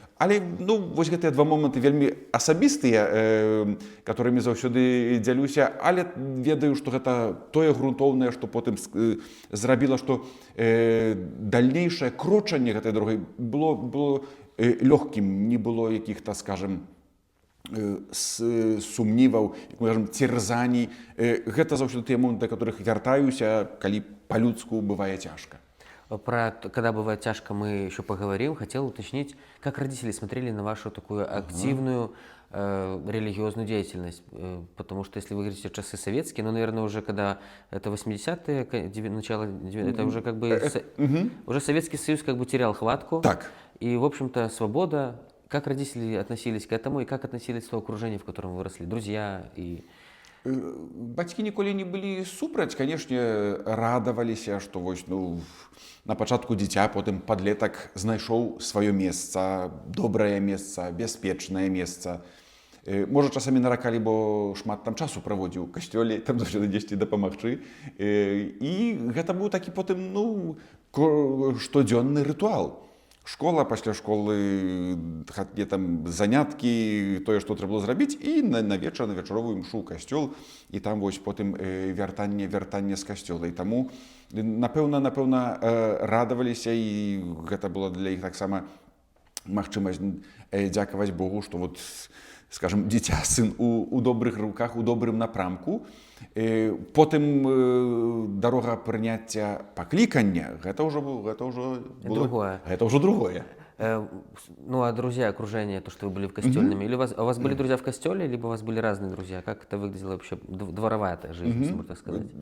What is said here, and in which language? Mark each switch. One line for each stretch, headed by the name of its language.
Belarusian: Але ну, вось гэтыя два моманты вельмі асабістыя, которымі заўсёды дзялюся, але ведаю, што гэта тое грунтоўнае, што потым зрабіла, што дальнейшае крочанне гэтай дарогай было лёгкім, не было якіх-то, скажем, сумніваў, як мы кажам, церзаний. Гэта заўсёды тыя моманты, да которых вяртаюся, калі па-людску бывае цяжка.
Russian: Про когда бывает тяжко мы еще поговорим. Хотел уточнить, как родители смотрели на вашу такую активную религиозную деятельность. Потому что если вы говорите часы советские, ну, наверное, уже когда это 80-е, начало 90-е, это уже как бы уже Советский Союз как бы терял хватку. Так. И, в общем-то, свобода. Как родители относились к этому и как относились к тому окружению, в котором вы выросли? Друзья и...
Belarusian: Бацькі ніколі не былі супраць, канешне, радаваліся, што вось, ну, на пачатку дзіця, потым падлетак знайшоў сваё месца, добрае месца, бяспечнае месца. Можа, часамі наракалі, бо шмат там часу праводзіў у касцёле, там заўсёды дзесьці дапамагчы. І гэта быў такі потым, ну, штодзённы рытуал. Школа, пасля школы, там заняткі, тое, што трэба было зрабіць, і на вечар, на вечаровую імшу ў касцёл, і там вось потым вяртанне з касцёла. І таму, напэўна, радаваліся, і гэта было для іх таксама магчымасць дзякаваць Богу, што вот, скажем, дзіця, сын у добрых руках, у добрым напрамку. Потым дарога прыняцця паклікання, гэта ўжо другое. Гэта ўжо другое.
Russian: Ну, а друзья, окружение, то, что вы были в костёльном, или у вас были друзья в костёле, либо у вас были разные друзья? Как это выглядело вообще, дворовая жизнь, если можно так сказать?